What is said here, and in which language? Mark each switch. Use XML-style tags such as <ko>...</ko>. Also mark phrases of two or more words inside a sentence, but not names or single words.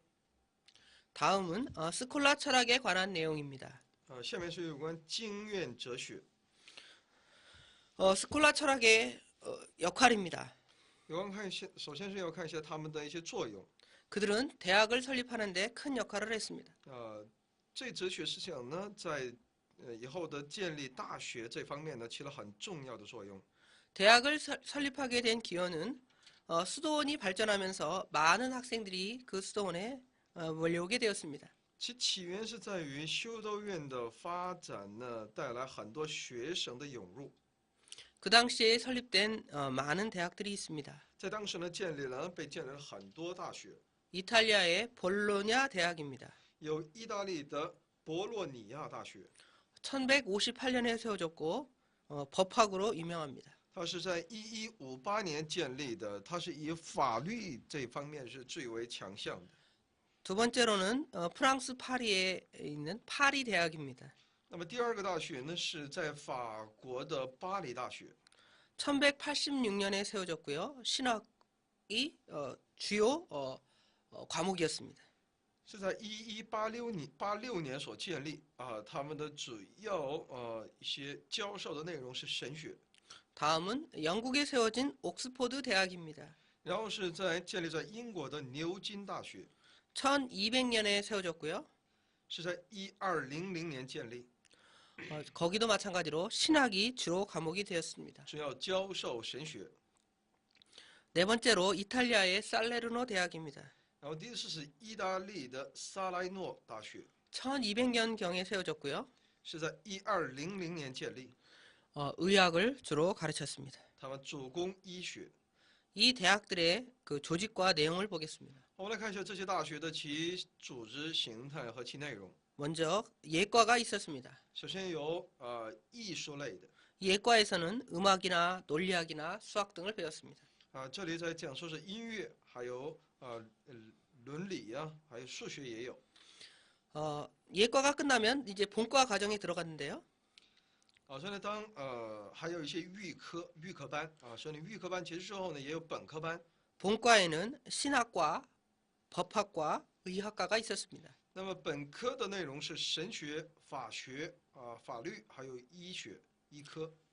<ko>다음은 스콜라 철학에 관한 내용입니다.</ko> <zh>下面是有关经院哲学。</zh> <ko>스콜라 철학의 역할입니다.</ko> <zh>首先是要看一下他们的一些作用。</zh> <ko>그들은 대학을 설립하는 데 큰 역할을 했습니다.</ko> <zh>这哲学思想呢，在以后的建立大学这方面呢，起了很重要的作用。</zh> <ko>대학을 설립하게 된 기원은 수도원이 발전하면서 많은 학생들이 그 수도원에 몰려오게 되었습니다.</ko> <zh>其起源是在于修道院的发展呢，带来很多学生的涌入。</zh> <ko>그 당시에 설립된 많은 대학들이 있습니다.</ko> <zh>在当时呢，被建立了很多大学，</zh> <ko>이탈리아의 볼로냐 대학입니다.</ko> <zh>有意大利的博洛尼亚大学，</zh> <ko>1158년에 세워졌고 법학으로 유명합니다.</ko> <zh>它是在1158年建立的，它是以法律这方面是最为强项的。</zh> <ko>두 번째로는 프랑스 파리에 있는 파리 대학입니다.</ko> <zh>那么第二个大学呢，是在法国的巴黎大学，</zh> <ko>1186년에 세워졌고요. 신학이 주요 과목이었습니다.</ko> <zh>是在1186年所建立啊，他们的主要一些教授的内容是神学。</zh> <ko>다음은 영국에 세워진 옥스포드 대학입니다.</ko> <zh>然后是建立在英国的牛津大学，</zh> <ko>1200년에 세워졌고요.</ko> <zh>是在1200年建立，</zh> <ko>거기도 마찬가지로 신학이 주로 과목이 되었습니다.</ko> <zh>主要教授神学。</zh> <ko>네 번째로 이탈리아의 살레르노 대학입니다.</ko> <zh>然后第四是意大利的萨莱诺大学，</zh> <ko>1200년경에 세워졌고요.</ko> <zh>是在1200年建立，</zh> <ko>의학을 주로 가르쳤습니다.</ko> <zh>他们主攻医学。</zh> <ko>이 대학들의 그 조직과 내용을 보겠습니다.</ko> <zh>我们来看一下这些大学的其组织形态和其内容。</zh> <ko>먼저 예과가 있었습니다.</ko> <zh>首先有艺术类的</zh> <ko>예과에서는 음악이나 논리학이나 수학 등을 배웠습니다.</ko> <zh>这里在讲说是音乐，还有伦理呀、还有数学也有。</zh> <ko>예과가 끝나면 이제 본과 과정에 들어갔는데요.</ko> <zh>所以呢，还有一些预科班所以呢，预科班结束之后呢，也有本科班。</zh> <ko>본과에는 신학과, 법학과, 의학과가 있었습니다.</ko> <zh>那么本科的内容是神学、法学法律，还有医学、医科。</zh>